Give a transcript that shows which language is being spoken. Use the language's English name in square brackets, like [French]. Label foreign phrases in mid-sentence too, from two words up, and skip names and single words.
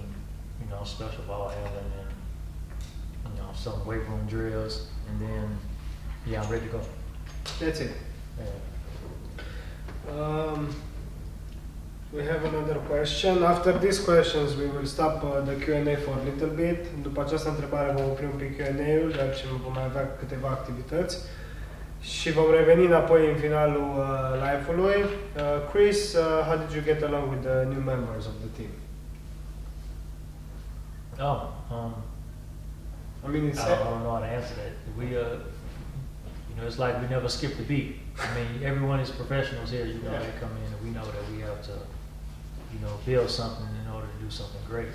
[English] Special ball handling and some weight room drills, and then I'm ready to go. That's it. Yeah. We have another question. After these questions, we will stop the Q&A for a little bit. [Romanian] După această întrebare vom opri un pic Q&A-ul, deoarece vom mai avea câteva activități. Și vom reveni înapoi în finalul live-ului. [English] Kris, how did you get along with the new members of the team? I mean, I don't know how to answer that. We, it's like we never skipped a beat. I mean, everyone is professionals here. They come in and we know that we have to, build something in order to do something great.